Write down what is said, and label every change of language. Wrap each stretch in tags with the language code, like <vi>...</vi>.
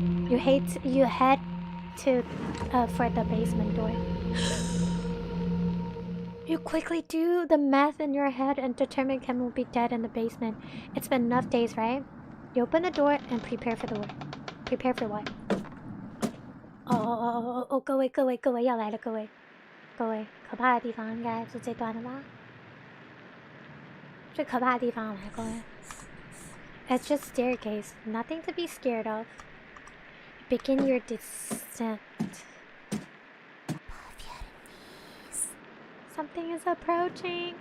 <en>You head to for the basement door. You quickly do the math in your head and determine Ken will be dead in the basement. It's been enough days, right? You open the door and prepare for the work. Prepare for what?</en> <zh>各位要来了，各位，可怕的地方应该是这段了吧？最可怕的地方来，各位。</zh> <en>It's just staircase, nothing to be scared of. Begin your descent. Something is approaching.</en>